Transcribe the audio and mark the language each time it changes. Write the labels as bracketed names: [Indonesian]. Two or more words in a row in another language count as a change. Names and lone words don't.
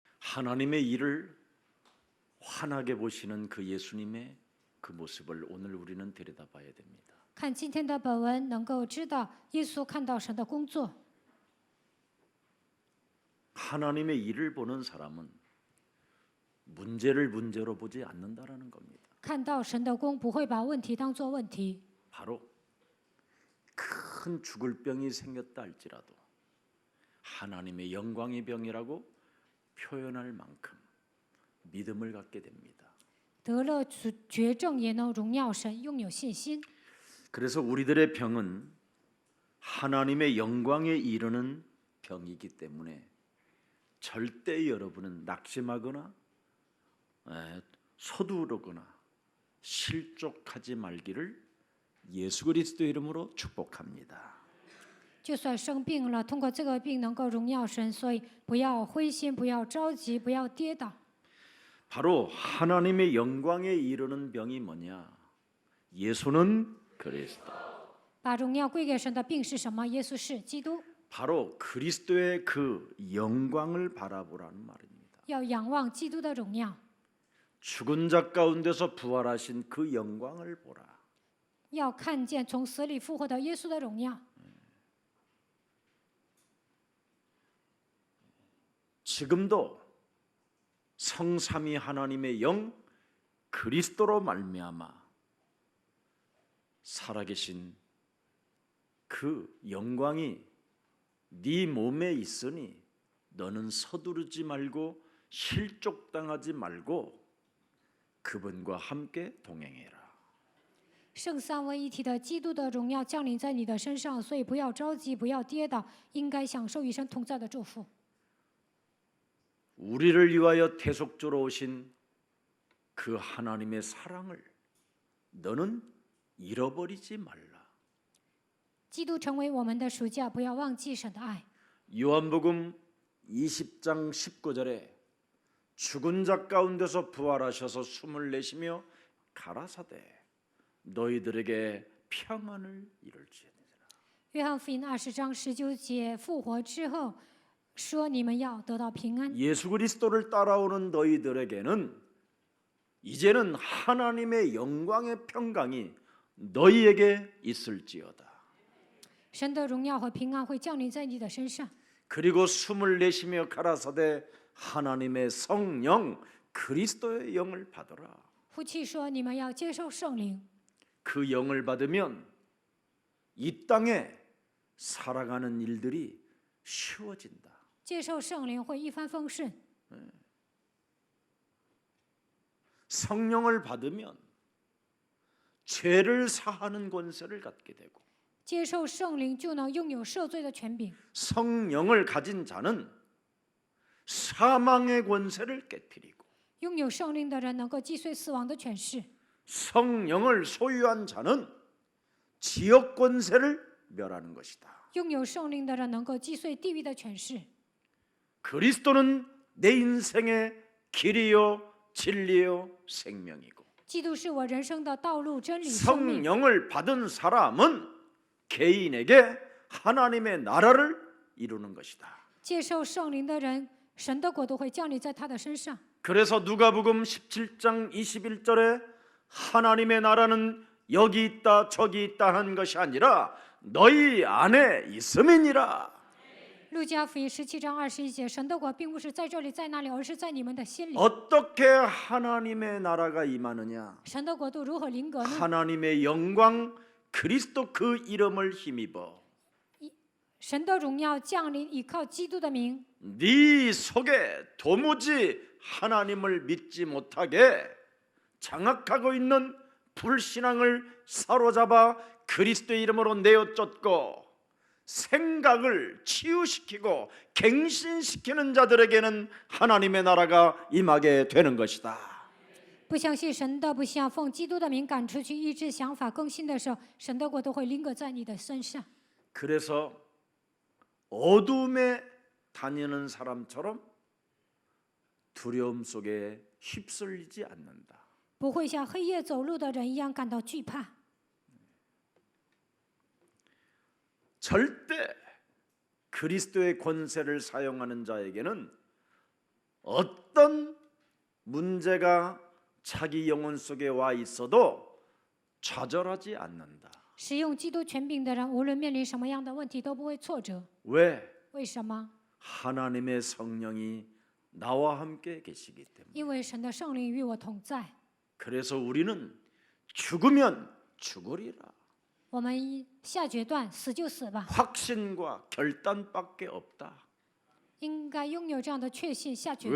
[Korean] 하나님의 일을 환하게 보시는 그 예수님의 그 모습을 오늘 우리는 들여다봐야 됩니다. [Chinese] 看今天的本文，能够知道耶稣看到神的工作。 [Korean] 하나님의 일을 보는 사람은 문제를 문제로 보지 않는다라는 겁니다. [Chinese] 看到神的工，不会把问题当作问题。 [Korean] 바로 큰 죽을 병이 생겼다 할지라도 하나님의 영광의 병이라고 표현할 만큼 믿음을 갖게 됩니다. [Chinese] 得了绝症也能荣耀神，拥有信心。 [Korean] 그래서 우리들의 병은 하나님의 영광에 이르는 병이기 때문에 절대 여러분은 낙심하거나 서두르거나 실족하지 말기를 예수 그리스도의 이름으로 축복합니다. [Chinese] 就算生病了，通过这个病能够荣耀神，所以不要灰心，不要着急，不要跌倒。 [Korean] 바로 하나님의 영광에 이르는 병이 뭐냐? 예수는 그리스도. [Chinese] 把荣耀归给神的病是什么？耶稣是基督。 [Korean] 바로 그리스도의 그 영광을 바라보라는 말입니다. [Chinese] 要仰望基督的荣耀， [Korean] 죽은 자 가운데서 부활하신 그 영광을 보라. [Chinese] 要看见从死里复活的耶稣的荣耀。 [Korean] 지금도 성삼위 하나님의 영 그리스도로 말미암아 살아계신 그 영광이 네 몸에 있으니 너는 서두르지 말고 실족당하지 말고 그분과 함께 동행해라. [Chinese] 圣三位一体的基督的荣耀降临在你的身上，所以不要着急，不要跌倒，应该享受与神同在的祝福。 [Korean] 우리를 위하여 대속주로 오신 그 하나님의 사랑을 너는 잃어버리지 말라. [Chinese] 基督成为我们的赎价，不要忘记神的爱。 [Korean] 요한복음 20장 19절에 죽은 자 가운데서 부활하셔서 숨을 내쉬며 가라사대 너희들에게 평안을 이룰지어다. [Chinese] 约翰福音20章19节，复活之后说：“你们要得到平安。” [Korean] 예수 그리스도를 따라오는 너희들에게는 이제는 하나님의 영광의 평강이 너희에게 있을지어다. [Chinese] 神的荣耀和平安会降临在你的身上。 [Korean] 그리고 숨을 내쉬며 가라사대 하나님의 성령 그리스도의 영을 받으라. [Chinese] 呼气说：“你们要接受圣灵。” [Korean] 그 영을 받으면 이 땅에 살아가는 일들이 쉬워진다. [Chinese] 接受圣灵会一帆风顺。 [Korean] 성령을 받으면 죄를 사하는 권세를 갖게 되고 [Chinese] 接受圣灵就能拥有赦罪的权柄。 [Korean] 성령을 가진 자는 사망의 권세를 깨뜨리고 [Chinese] 拥有圣灵的人能够击碎死亡的权势。 [Korean] 성령을 소유한 자는 지역 권세를 멸하는 것이다. [Chinese] 拥有圣灵的人能够击碎地狱的权势。 [Korean] 그리스도는 내 인생의 길이요 진리요 생명이고 [Chinese] 基督是我人生的道路、真理、生命。 [Korean] 성령을 받은 사람은 개인에게 하나님의 나라를 이루는 것이다. [Chinese] 接受圣灵的人，神的国度会降临在他的身上。 [Korean] 그래서 누가복음 17장 21절에 하나님의 나라는 여기 있다 저기 있다 하는 것이 아니라 너희 안에 있음이니라. [Chinese] 路加福音17章21节，神的国并不是在这里在那里，而是在你们的心里。 [Korean] 어떻게 하나님의 나라가 임하느냐? [Chinese] 神的国度如何临格呢？ [Korean] 하나님의 영광 그리스도 그 이름을 힘입어 [Chinese] 神的荣耀降临，依靠基督的名。 [Korean] 네 속에 도무지 하나님을 믿지 못하게 장악하고 있는 불신앙을 사로잡아 그리스도의 이름으로 내어 쫓고 생각을 치유시키고 갱신시키는 자들에게는 하나님의 나라가 임하게 되는 것이다. [Chinese] 不相信神的，不相奉基督的名赶出去，医治想法更新的时候，神的国都会临格在你的身上。 [Korean] 그래서 어둠에 다니는 사람처럼 두려움 속에 휩쓸리지 않는다. [Chinese] 不会像黑夜走路的人一样感到惧怕。 [Korean] 절대 그리스도의 권세를 사용하는 자에게는 어떤 문제가 자기 영혼 속에 와 있어도 좌절하지 않는다. [Chinese] 使用基督权柄的人，无论面临什么样的问题，都不会挫折。 [Korean] 왜? [Chinese] 为什么？ [Korean] 하나님의 성령이 나와 함께 계시기 때문에. [Chinese] 因为神的圣灵与我同在。 [Korean] 그래서 우리는 죽으면 죽으리라. [Chinese] 我们下决断，死就死吧， [Korean] 확신과 결단밖에 없다. [Chinese] 应该拥有这样的确信，下决断。